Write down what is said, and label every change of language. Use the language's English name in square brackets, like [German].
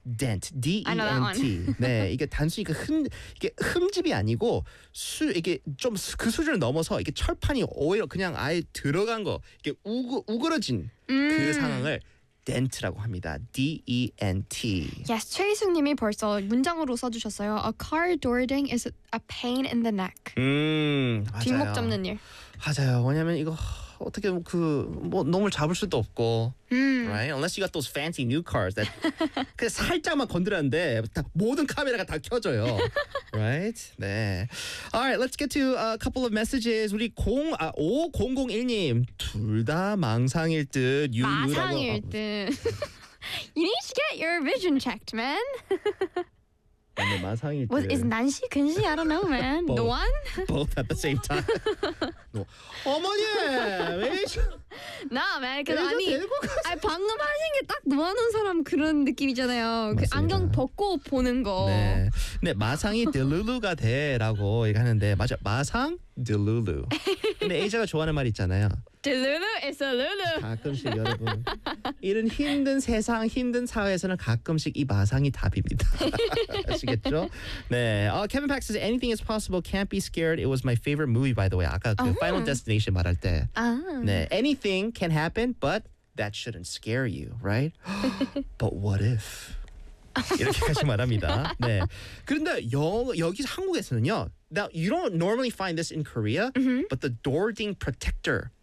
[Korean] dent, D-E-N-T 네, 이게 단순히 그 이게 흠집이 아니고 이게 좀 그 수준을 넘어서 이게 철판이 오히려 그냥 아예 들어간 거 이게 우그러진 그 상황을 dent라고 합니다. [English] D-E-N-T. [Korean] Yes, 최희숙님이 벌써 문장으로 써주셨어요. [English] A car door ding is a pain in the neck. [Korean] 맞아요. 뒷목 잡는 일. 맞아요. 왜냐면 이거 어떻게 그 뭐 놈을 잡을 수도 없고. [English] Right? Unless you got those fancy new cars that [Korean] 그냥 살짝만 건드렸는데 다, 모든 카메라가 다 켜져요. [English] Right? 네. Alright, let's get to a couple of messages. [Korean] 우리 5001님 둘 다 망상일 듯. 유유라고, 망상일 듯. [English] you need to get your vision checked, man. [Korean] 마상일 [English] is [Korean] 난시 근시 [English] I don't know man both, the one both at the same time no. 어머니 nah man because I mean [Korean] 방금 하신 게 딱 노하는 사람 그런 느낌이잖아요 그 안경 벗고 보는 거 네 마상이 딜루루가 돼라고 얘기하는데 맞아 마상 딜루루 근데 에이자가 좋아하는 말 있잖아요 딜루루 is a 루루 가끔씩 여러분 이런 힘든 세상 힘든 사회에서는 가끔씩 이 마상이 답입니다 아시겠죠? [English] 네 Kevin Pack says anything is possible can't be scared it was my favorite movie by the way [Korean] 아까 그 Final Destination 말할 때 네 [English] anything can happen but that shouldn't scare you right? but what if [Korean] 이렇게까지 말합니다 네 그런데 여기 한국에서는요 [English] Now, you don't normally find this in Korea, but the door ding protector.